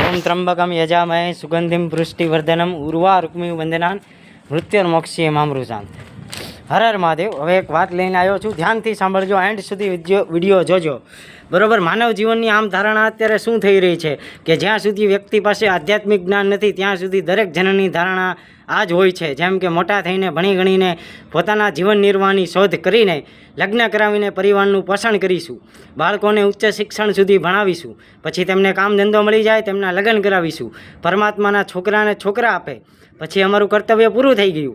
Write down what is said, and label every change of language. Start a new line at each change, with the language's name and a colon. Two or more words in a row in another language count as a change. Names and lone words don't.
Sanskrit: ओम त्र्यंबकम यजामहे सुगंधिम पुष्टिवर्धनम उर्वा रुक्मी वंदनान मृत्युर्मोक्षीय मामृतान।
Hindi: हर हर महादेव।
Gujarati: હવે એક વાત લઈને આવ્યો છું, ધ્યાનથી સાંભળજો, એન્ડ સુધી વિડીયો જોજો, બરોબર? માનવ જીવનની આમ ધારણા અત્યારે શું થઈ રહી છે કે જ્યાં સુધી વ્યક્તિ પાસે આધ્યાત્મિક જ્ઞાન નથી ત્યાં સુધી દરેક જણની ધારણા આ જ હોય છે, જેમ કે મોટા થઈને ભણી ગણીને પોતાના જીવન નિર્વાહની શોધ કરીને લગ્ન કરાવીને પરિવારનું પોષણ કરીશું, બાળકોને ઉચ્ચ શિક્ષણ સુધી ભણાવીશું, પછી તેમને કામ ધંધો મળી જાય તેમના લગ્ન કરાવીશું, પરમાત્માના છોકરાને છોકરા આપે, પછી અમારું કર્તવ્ય પૂરું થઈ ગયું।